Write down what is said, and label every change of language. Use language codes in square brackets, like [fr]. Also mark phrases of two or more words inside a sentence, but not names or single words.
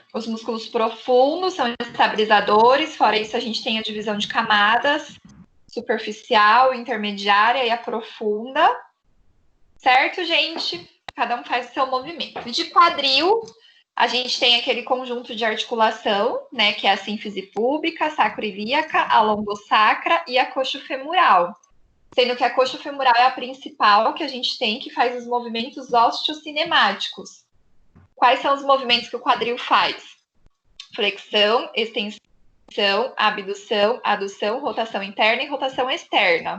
[pt] Os músculos profundos são estabilizadores, fora isso a gente tem a divisão de camadas, superficial, intermediária e a profunda. Certo, gente? Cada um faz o seu movimento. De quadril, a gente tem aquele conjunto de articulação, né, que é a sínfise púbica, sacroilíaca, a lombosacra e a coxofemoral. Sendo que a coxofemoral é a principal que a gente tem, que faz os movimentos osteocinemáticos. Quais são os movimentos que o quadril faz? Flexão, extensão, abdução, adução, rotação interna e rotação externa.